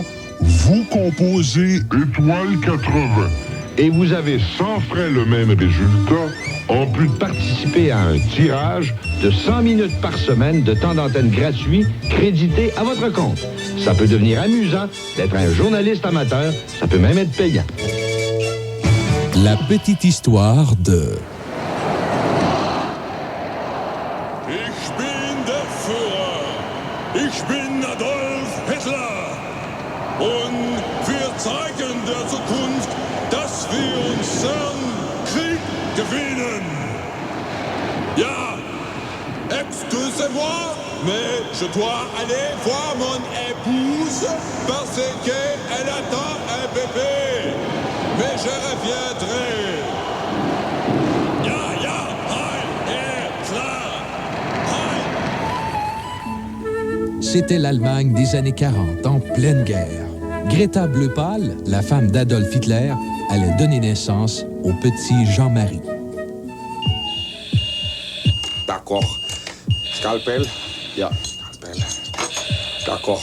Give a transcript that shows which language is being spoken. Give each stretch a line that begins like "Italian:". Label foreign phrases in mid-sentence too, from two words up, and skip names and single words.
French: vous composez étoile 80 et vous avez sans frais le même résultat, en plus de participer à un tirage de 100 minutes par semaine de temps d'antenne gratuit crédité à votre compte. Ça peut devenir amusant d'être un journaliste amateur, ça peut même être payant. La petite histoire de...
German: Ich bin der Führer. Ich bin Adolf Hitler. Und wir zeigen der Zukunft, dass wir unseren Krieg gewinnen. Ja,
French: excusez-moi, mais je dois aller voir mon épouse parce qu'elle attend un bébé. Mais je reviendrai.
German: Ja, ja, Heil Hitler. Heil.
French: C'était l'Allemagne des années 40, en pleine guerre. Greta Bleu Pâle, la femme d'Adolf Hitler, allait donner naissance au petit Jean-Marie. D'accord. Scalpel?
German: Ja.
French: Scalpel. D'accord.